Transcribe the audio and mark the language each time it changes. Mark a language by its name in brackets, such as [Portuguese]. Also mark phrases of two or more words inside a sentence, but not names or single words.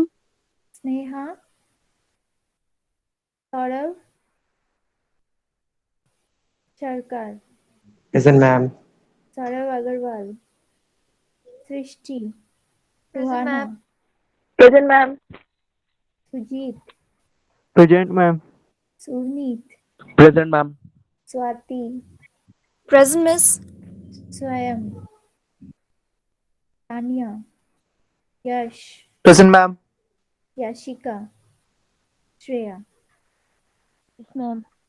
[English] Sneha, Saurav, Sarkar, Present, ma'am. Saurav Agarwal, Srishti, Present, ma'am. Ruhana, Present, ma'am. Sujit, Present, ma'am. Surneet, Present, ma'am. Swati, Present, miss. Swayam, Tanya, Yash, Present, ma'am. Yashika, Shreya. Yes, ma'am.